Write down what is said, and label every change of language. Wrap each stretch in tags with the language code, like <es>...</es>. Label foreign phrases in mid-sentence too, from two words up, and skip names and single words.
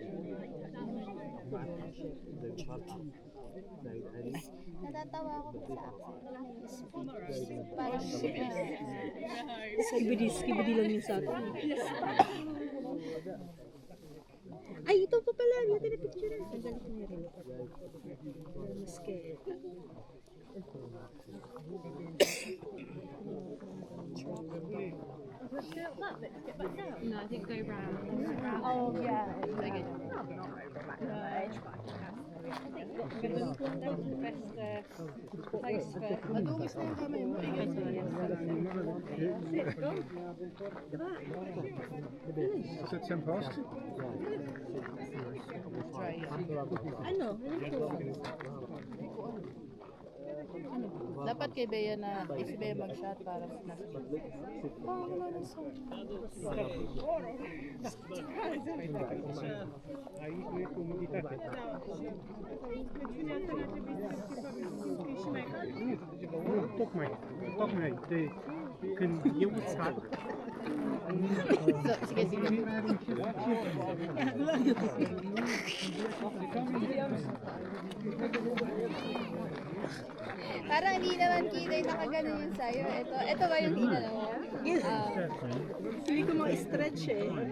<tl>Natatawa ako sa accent. Parang Skibidi lang yun sa atin. Ay, ito pa pala. Hindi natin na-picture. Sandali ko na rin. Maske.</tl> <en>No, I think go round. Oh, yeah.</en> <tl>Sige. Madungis na yung kamay mo.</tl> <nl>Zet zijn vast.</nl> <tl>Ano? Dapat kay Bea na, si Bea mag-shot para nasa wala na sa</tl> <nl>Toch mee. Je kunt heel goed schaken.</nl> <tl>So, sige, sige. parang hindi naman kita yung nakaganon yun sa'yo. Ito ba yung tina mo? Hindi ko ma-stretch eh.</tl>